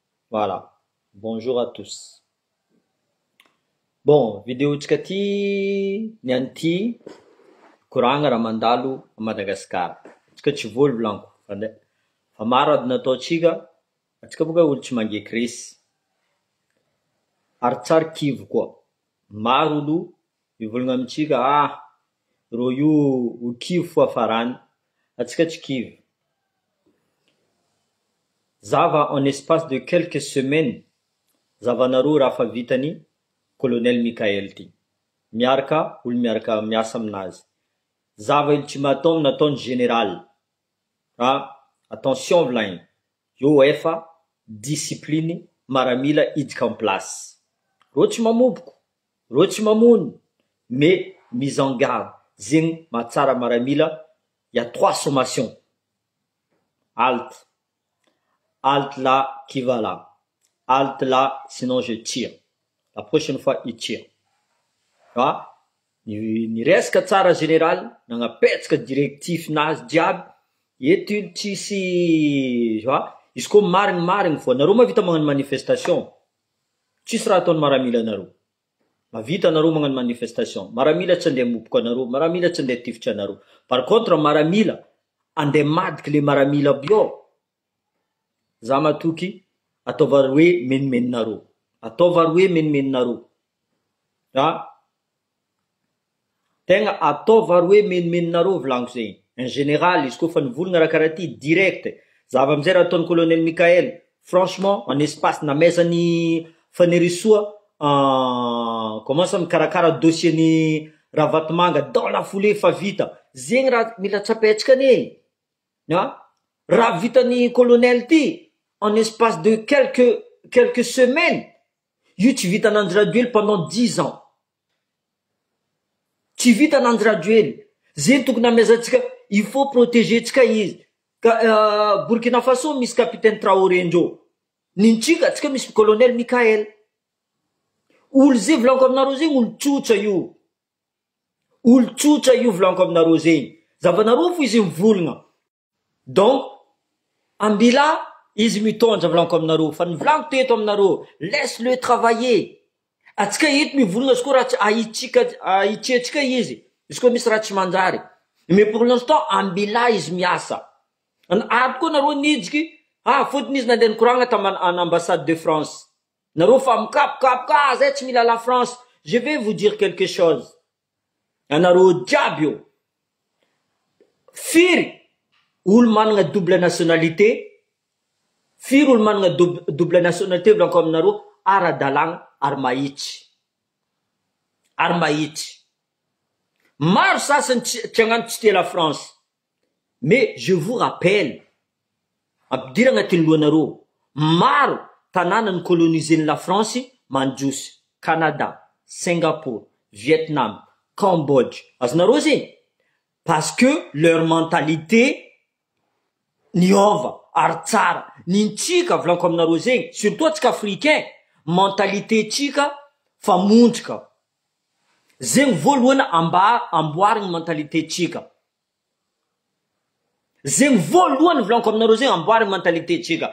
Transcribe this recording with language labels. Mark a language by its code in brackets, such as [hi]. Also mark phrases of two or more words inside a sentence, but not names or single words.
[fr] Voilà. Bonjour à tous. [mg] Bon, vidéo tsika ty niany ty koragna raha mandalo a Madagasikara. Tsika tsy voly volaniko fa maro ady nataotsika, atsika boka olo tsy mangeky resy. Ary tsary kivo koa. Maro olo mivolagna amintsika rô io ho kivo fo afarany, atsika tsy kivo. [fr] Zava en espace de quelques semaines, [mg] zavanareo raha fa vitany colonel Mikael ty. Olo miaraka miasa aminazy. Zava ultimatum nataony général. Attention volagny. Io efa discipline maramila idika [fr] en place. [mg] Rô tsy mamoboko, rô tsy mamono, [fr] mais mise en garde. [mg] Zegny mahatsara maramila, [fr] il y a 3 sommations. Halte. Halte là qui va là. Halte là, sinon je tire. La prochaine fois, il tire. [mg] Ni resaka tsara général, nagnapetsaka directif nazy jiaby, eto ilo tsisy, izy koa marigny fo. Nareo mavita magnano manifestation. Tsisy raha ataony maramila anareo. Mavita anareo magnano manifestation. Maramila tsy andeha moboka anareo, maramila tsy andeha tifitra anareo. [fr] Par contre, [mg] maramila, andeha madiky le maramila bio. Za matoky, ataova hoe menimeninareo. Ataova hoe menimeninareo. Tegna ataova hoe menimeninareo volaniko zegny. [fr] En général, [mg] izy koa fa nivolagna raha karaha ty direct. Zava amizay raha ataony colonel Mikael. Franchement, [fr] en espace [mg] namezany fanerisoa, commence mikarakara dossier ni Ravatomanga [fr] dans la foulée [mg] fa vita. Zegny raha mila tsapetsika ane. Raha vitany colonel ty [fr] en espace de quelques semaines. [mg] Io tsy vitan'Andry Rajoely [fr] pendant 10 ans. [mg] Tsy vitan'Andry Rajoely. Zegny tokony amezantsika, [fr] il faut protéger [mg] tsika izy. Burkina Faso misy capitaine Traoré ndreo. Nintsika tsika misy colonel Mikael. Olo zay volaniko aminareo zegny olo tsotra io. Olo tsotra io volaniko aminareo zegny. Zavanareo fo izy mivolagna. Donc, ambila izy mitondra volaniko aminareo. Fa nivolaniko teto aminareo, [fr] laisse-le travailler. [mg] Atsika eto mivolagna izy koa raha ahitsika izy. Izy koa misy raha tsy manjary. [fr] Mais pour l'instant, [mg] ambila izy miasa. Ary koa nareo nijiky, fotony izy nandeha nikoragna [fr] en ambassade de France. [mg] Nareo fa mikapokapoka, zay tsy mila la France. [fr] Je vais vous dire quelque chose. [mg] Anareo jiaby io. Firy olo managna [fr] double nationalité. [mg] Firy olo managna [fr] double nationalité [mg] volaniko aminareo, ara-dalagna ary mahitsy. Ary mahitsy. Maro sasany tsy agnano tsy tia la France. [fr] Mais je vous rappelle, [mg] ampidiry agnatin'ny lohanareo, maro tanàna ny coloniser la France mandroso. Canada, Singapour, Vietnam, Cambodge. Azonareo zegny? [fr] Parce que leur mentalité [mg] niova, ary tsara. Nintsika volaniko aminareo zegny, surtout atsika africain, mentalité tsika fa montrika. Zegny voalohany amboarigny mentalité tsika. Zegny voalohany volaniko aminareo zegny amboarigny mentalité tsika.